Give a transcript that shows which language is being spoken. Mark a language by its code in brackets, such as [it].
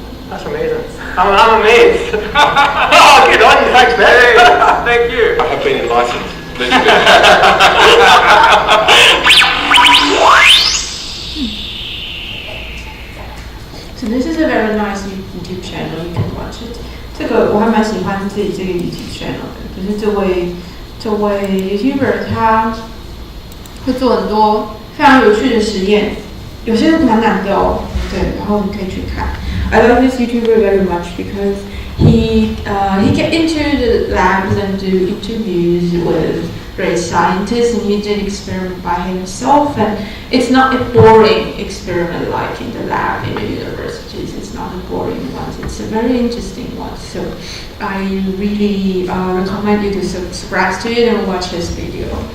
[en] That's amazing. I'm amazed. Oh, good on you, thanks, man. Hey, thank you. I have been enlightened. So this is a very nice YouTube channel, you can watch it. [zh] 这个我还蛮喜欢自己这个 YouTube channel 的，可是这位 YouTuber 他会做很多非常有趣的实验，有些蛮难的哦，对，然后你可以去看。 [en] I love this YouTuber very much because he get into the labs and do interviews with great scientists, and he did experiment by himself, and it's not a boring experiment like in the lab in the universities. It's not a boring one. It's a very interesting one. So I really recommend you to subscribe to it and watch his video.